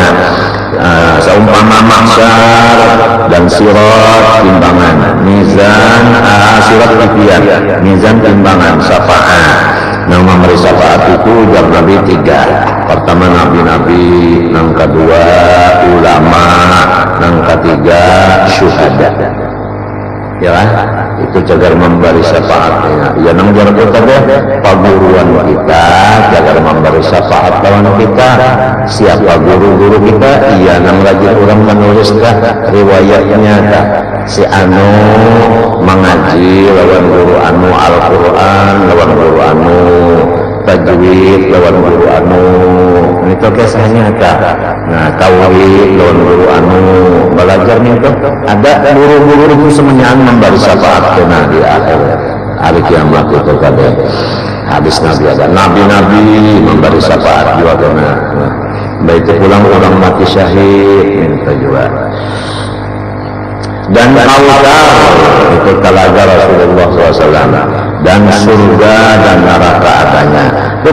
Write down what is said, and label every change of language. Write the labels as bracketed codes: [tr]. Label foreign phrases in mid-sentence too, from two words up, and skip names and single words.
[id] Seumpama mahsyar dan sirat, timbangan, mizan, sirat tipian, mizan timbangan, syafaat. Yang memberi syafaat itu ujar Nabi 3. Pertama Nabi-Nabi, yang kedua ulama, yang ketiga syuhada. Ya kan? [bjn] Itu cagar memberi syafaatnya. Ya nang jar kita deh paguruan kita cagar memberi syafaat lawan kita. [id] Siapa guru-guru kita? [bjn] Iya nang lagi orang menulis riwayatnya dah. Si anu mengaji lawan guru anu Al-Quran, lawan guru anu tajwid, lawan guru anu itu kisahnya tak. Nah tauhid lawan guru anu belajar itu ada guru-guru itu semuanya memberi syafaat kena di akhir hari kiamat itu kada. Habis Nabi ada nabi-nabi memberi syafaat juga kena. Baik itu pulang orang mati syahid minta juga. [id] Dan Kautsar itu talaga Rasulullah SAW, dan surga dan neraka adanya.